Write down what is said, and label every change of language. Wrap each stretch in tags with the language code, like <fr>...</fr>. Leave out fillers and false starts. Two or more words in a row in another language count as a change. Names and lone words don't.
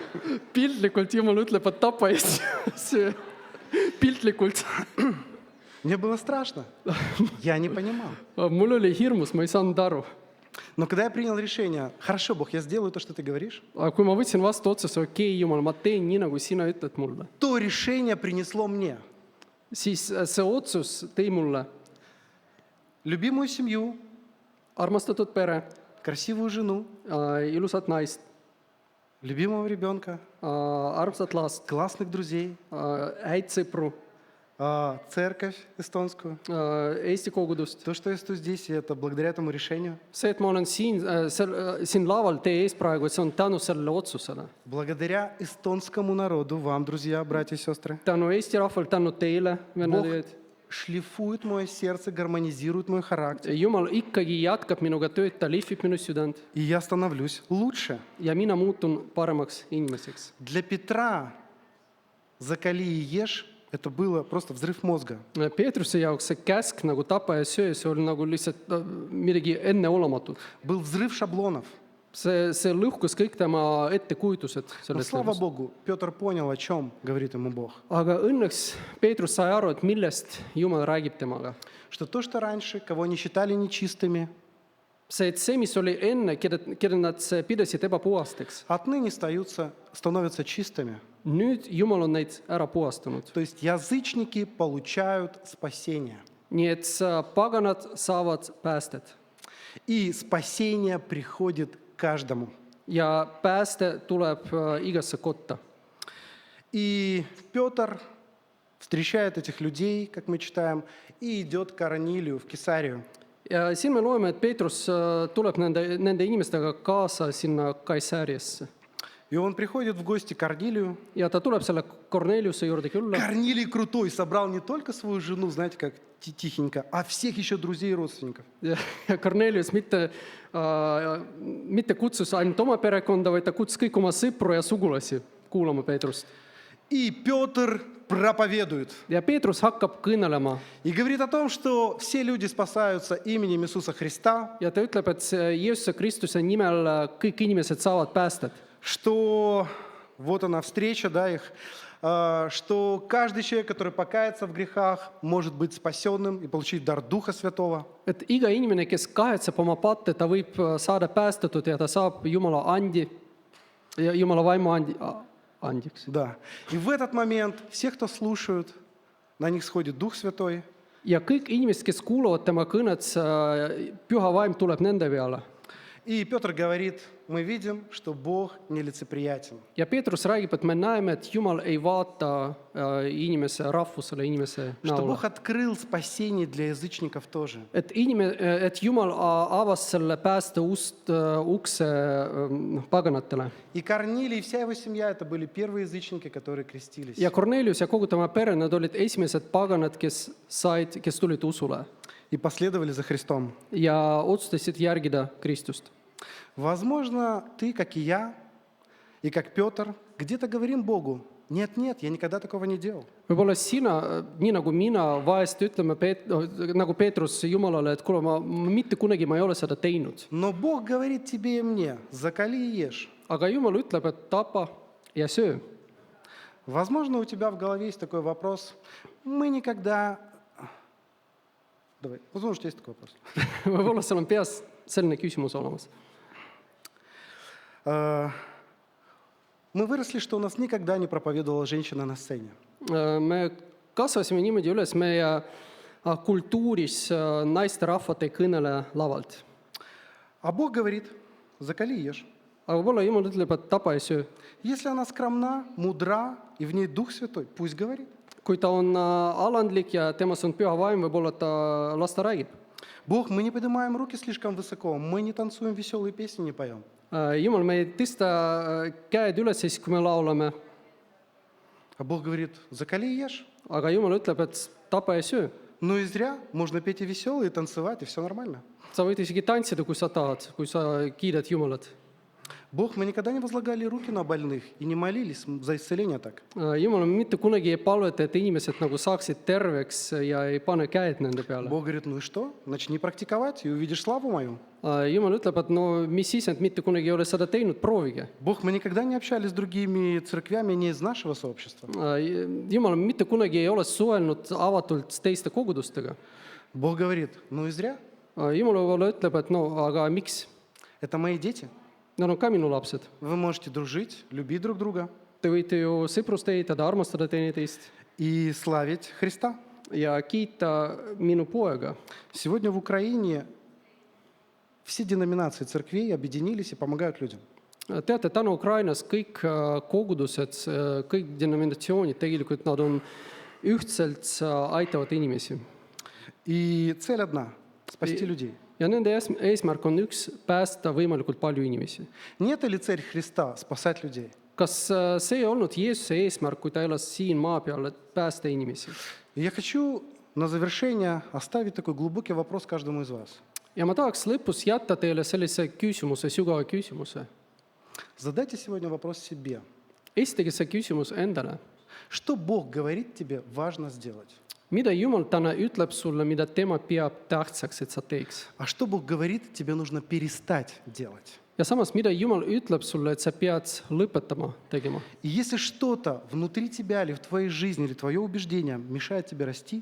<et>Piltlikult Jumal ütleb, et tapa ja söö. Piltlikult.</et> <ru>Мне было страшно. Я не понимал.</ru> <et>Mul oli hirmus, ma ei saanud aru.</et> <ru>Но когда я принял решение, хорошо, Бог, я сделаю то, что ты говоришь,</ru> <et>Aga kui ma võtsin vastu otsuse, okei, Jumal, ma teen nii, nagu sina ütled mulle,</et> <ru>то решение принесло мне</ru> <et>siis see otsus tõi mulle</et> <ru>любимую семью,</ru> <et>armastatud pere,</et> <ru>красивую жену,</ru> <et>ilusat naist,</et> <ru>любимого ребенка,</ru> <et>armsat last,</et> <ru>классных друзей,</ru> <et>häid sõpru,</et> <ru>церковь эстонскую.</ru> <et>Eesti kogudust.</et> <ru>То, что я стою здесь, это благодаря этому решению,</ru> <et>See, et ma olen siin laval teie ees praegu, et see on tänu sellele otsusele.</et> <ru>благодаря эстонскому народу, вам, друзья, братья и сестры.</ru> <et>Tänu Eesti rahvale, tänu teile,</et> <ru>Бог</ru> <et>vennad.</et> <ru>шлифует мое сердце, гармонизирует мой характер,</ru> <et>Jumal ikkagi jätkab minuga tööd, ta lihvib minu südant</et> <ru>и я становлюсь лучше.</ru> <et>ja mina muutun paremaks inimeseks.</et> <ru>Для Петра «закали и ешь» это было просто взрыв мозга.</ru> <et>Peetruse jaoks see käsk nagu tapa ja söö, see oli nagu lihtsalt midagi enneolematut.</et> <ru>Был взрыв шаблонов.</ru> <et>See lõhkus kõik tema ettekujutused</et> <ru>Но</ru> <et>sellest</et> <ru>слава</ru> <et>elust.</et> <ru>Богу, Петр понял, о чем говорит ему Бог.</ru> <et>Aga õnneks Peetrus sai aru, et millest Jumal räägib temaga.</et> <ru>Что то, что раньше, кого не считали нечистыми,</ru> <et>See, et see, mis oli enne, keda nad pidasid ebapuhasteks,</et> <ru>отныне становятся чистыми.</ru> <et>nüüd Jumal on neid ära puhastanud.</et> <ru>То есть язычники получают спасение.</ru> <et>Nii et paganad saavad päästet</et> <ru>И спасение приходит к каждому.</ru> <et>ja pääste tuleb igasse kotta.</et> <ru>И Петр встречает этих людей, как мы читаем, и идет к Корнилию в Кесарию.</ru> <et>Ja siin me loeme, et Peetrus tuleb nende inimestega kaasa sinna Kaisariasse.</et> <ru>И он приходит в гости к Корнилию.</ru> <et>Ja ta tuleb selle Korneliuse juurde külla.</et> <ru>Корнилий крутой, собрал не только свою жену, знаете, как тихенько, а всех еще друзей и родственников.</ru> <et>Ja Kornelius mitte kutsus ainult oma perekonda, vaid ta kutsus kõik oma sõpru ja sugulasi kuulama Peetrust.</et> <ru>И Петр проповедует.</ru> <et>Ja Peetrus hakkab kõnelema</et> <ru>И говорит о том, что все люди спасаются именем Иисуса Христа,</ru> <et>ja ta ütleb, et Jeesuse Kristuse nimel kõik inimesed saavad päästet.</et> <ru>что вот она встреча, да, их, что каждый человек, который покается в грехах, может быть спасенным и получить дар Духа Святого.</ru> <et>Et iga inimene, kes kahetseb oma patte, ta võib saada päästetud ja ta saab Jumala andi ja Jumala vaimu andjaks.</et> <ru>Да. И в этот момент все, кто слушают, на них сходит Дух Святой,</ru> <et>Ja kõik inimesed, kes kuulavad tema kõnet, püha vaim tuleb nende peale.</et> <ru>и Петр говорит, мы видим, что Бог нелицеприятен.</ru> <et>Ja Peetrus räägib, et me näeme, et Jumal ei vaata inimese rahvusele, inimese</et> <ru>Что</ru> <et>näole.</et> <ru>Бог открыл спасение для язычников тоже.</ru> <et>Et Jumal avas selle pääste ukse paganatele.</et> <ru>И Корнилий и вся его семья, это были первые язычники, которые крестились.</ru> <et>Ja Kornelius ja kogu tema pere, nad olid esimesed paganad, kes tulid usule</et> <ru>И последовали за Христом.</ru> <et>ja otsustasid järgida Kristust.</et> <ru>Возможно, ты, как и я, и как Петр, где-то говорим Богу, нет, я никогда такого не делал.</ru> <et>Võib-olla sina, nii nagu mina, vahest ütleme nagu Peetrus Jumalale, et kuule, ma mitte kunagi ma ei ole seda teinud.</et> <ru>Но Бог говорит тебе и мне, закали и ешь.</ru> <et>Aga Jumal ütleb, et tapa ja söö.</et> <ru>Возможно, у тебя в голове есть такой вопрос, мы никогда... Давай, возможно, у тебя есть такой вопрос.</ru> <et>Võib-olla sul on peas selline küsimus olemas.</et> <ru>Мы выросли, что у нас никогда не проповедовала женщина на сцене.</ru> <et>Me kasvasime niimoodi üles meie kultuuris naisterahvad ei kõnele lavalt.</et> <ru>А Бог говорит, закали и ешь.</ru> <et>Aga võib-olla Jumal ütleb, et tapa ja söö.</et> <ru>Если она скромна, мудра, и в ней Дух Святой, пусть говорит.</ru> <et>Kui ta on alandlik ja temas on püha vaim, võib-olla las ta räägib.</et> <ru>Бог, мы не поднимаем руки слишком высоко, мы не танцуем веселые песни, не поем.</ru> <et>Jumal, me ei tõsta käed üles siis, kui me laulame.</et> <ru>А Бог говорит, закали и ешь.</ru> <et>Aga Jumal ütleb, et tapa ja söö.</et> <ru>Ну и зря, можно петь и веселые, и танцевать, и все нормально.</ru> <et>Sa võid isegi tantsida, kui sa tahad, kui sa kiidad Jumalat.</et> <ru>Бог, мы никогда не возлагали руки на больных и не молились за исцеление так.</ru> <et>Jumal, me mitte kunagi ei palveta, et inimesed nagu saaksid terveks ja ei pane käed nende peale.</et> <ru>Бог говорит, ну и что? Начни практиковать, и увидишь славу мою.</ru> <et>Jumal ütleb, et no mis siis, et mitte kunagi ei ole seda teinud, proovige.</et> <ru>Бог, мы никогда не общались с другими церквями не из нашего сообщества.</ru> <et>Jumal, mitte kunagi ei ole suhelnud avatult teiste kogudustega.</et> <ru>Бог говорит, ну и зря.</ru> <et>Jumal võib-olla ütleb, et no aga miks?</et> <ru>Это мои дети.</ru> <et>Nad on ka minu lapsed.</et> <ru>Вы можете дружить, любить друг друга</ru> <et>Te võite ju sõprust ehitada, armastada teineteist</et> <ru>и славить Христа.</ru> <et>ja kiita minu poega.</et> <ru>Сегодня в Украине все деноминации церквей объединились и помогают людям.</ru> <et>Teate, täna Ukrainas kõik kogudused, kõik denominatsioonid tegelikult nad on ühtselt aitavad inimesi.</et> <ru>И цель одна – спасти людей.</ru> <et>Ja nende eesmärk on üks, päästa võimalikult palju inimesi.</et> <ru>Не это ли цель Христа – спасать людей?</ru> <et>Kas see ei olnud Jeesuse eesmärk, kui ta elas siin maa peal, et päästa inimesi?</et> <ru>И я хочу на завершение оставить такой глубокий вопрос каждому из вас.</ru> <et>Ja ma tahaks lõpus jätta teile sellise küsimuse, sügava küsimuse.</et> <ru>Задайте сегодня вопрос себе.</ru> <et>Esitage see küsimus endale.</et> <ru>Что Бог говорит тебе важно сделать?</ru> <et>Mida Jumal täna ütleb sulle, mida tema peab tähtsaks, et sa teeks?</et> <ru>А что Бог говорит, тебе нужно перестать делать?</ru> <et>Ja samas, mida Jumal ütleb sulle, et sa pead lõpetama tegema?</et> <ru>И если что-то внутри тебя или в твоей жизни, или твое убеждение мешает тебе расти,</ru>